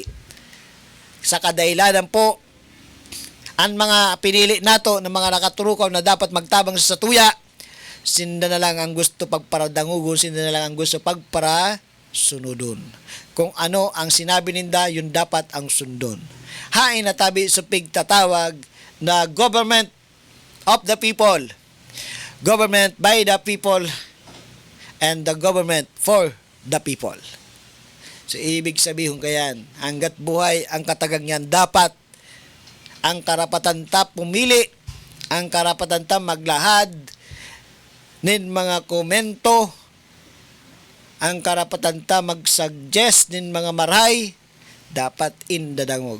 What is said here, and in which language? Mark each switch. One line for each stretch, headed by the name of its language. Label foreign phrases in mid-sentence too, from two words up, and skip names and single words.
Bikol: Sa kadailanan po, ang mga pinili nato ng mga nakaturukaw na dapat magtabang sa satuya, sinda na lang ang gusto pagparadangugon, sinda na lang ang gusto pagparasunodon. Kung ano ang sinabi ninda, yun dapat ang sundon. Hain na tabi sa pigtatawag na
English: government of the people, government by the people, and the government for the people.
Bikol: So,
Filipino: ibig sabihin
Bikol: kayan, hanggat buhay ang katagangan, dapat ang karapatan ta pumili, ang karapatan ta maglahad nin mga komento, ang karapatan ta mag-suggest nin mga maray, dapat indadangog.